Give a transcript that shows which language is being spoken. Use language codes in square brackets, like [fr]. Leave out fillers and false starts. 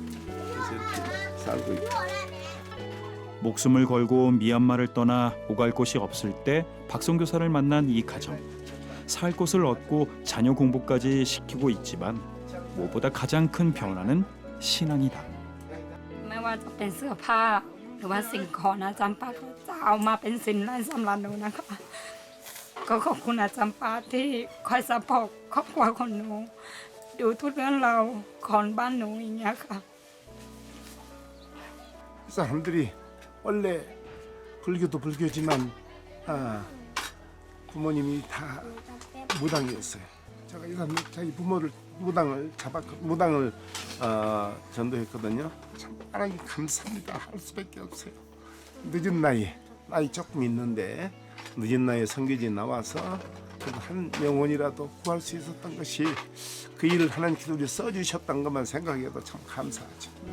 [ko] 그래서 이렇게 살고 있고. 목숨을 걸고 미얀마를 떠나 오갈 곳이 없을 때 박성교사를 만난 이 가정. 살 곳을 얻고 자녀 공부까지 시키고 있지만 무엇보다 가장 큰 변화는 신앙이다. [th] ไม่ว่าจะเป็นเสื้อผ้าหรือว่าสิ่งของอาจารย์ป้าก็จะเอามาเป็นสินไร้สำหรับหนูนะคะก็ขอบคุณอาจารย์ป้าที่คอยซัพพอร์ตครอบครัวของหนูดูทุกเรื่องราวของบ้านหนูอย่างเงี้ยค่ะ [ko] 사람들이 원래 불교도 불교지만 부모님이 다 무당이었어요. 제가 이 사람 자기 부모를 무당을 전도했거든요. 참 하나님 감사합니다. 할 수밖에 없어요. 늦은 나이에 나이 조금 있는데 늦은 나이에 선교지에 나와서 그래도 한 영혼이라도 구할 수 있었던 것이 그 일을 하나님께서 우리 써주셨던 것만 생각해도 참 감사하죠.